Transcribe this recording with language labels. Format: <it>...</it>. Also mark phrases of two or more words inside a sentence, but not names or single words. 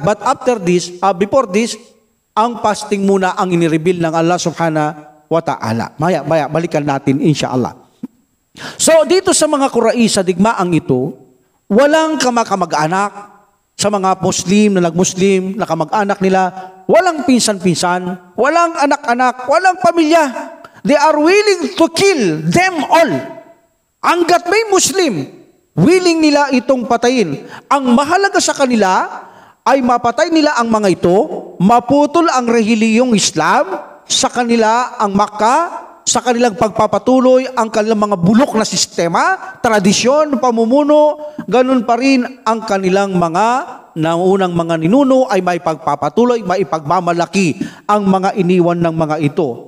<en>But after this, before this,</en> <tl>ang fasting muna ang inireveal ng Allah</tl> <ar>سبحانه وتعالى.</ar> <tl>Maya, balikan natin insyaAllah. So dito sa mga Quraysh, sa digmaang ito, walang kamag-anak sa mga Muslim na nag-Muslim, na kamag-anak nila, walang pinsan-pinsan, walang anak-anak, walang pamilya.</tl> <en>They are willing to kill them all.</en> <tl>Hanggat may Muslim, willing nila itong patayin. Ang mahalaga sa kanila ay mapatay nila ang mga ito, maputol ang rehiliyong Islam sa kanila, ang Makkah, sa kanilang pagpapatuloy ang kanilang mga bulok na sistema, tradisyon, pamumuno, ganun pa rin ang kanilang mga naunang mga ninuno ay may pagpapatuloy, may ipagmamalaki ang mga iniwan ng mga ito.</tl>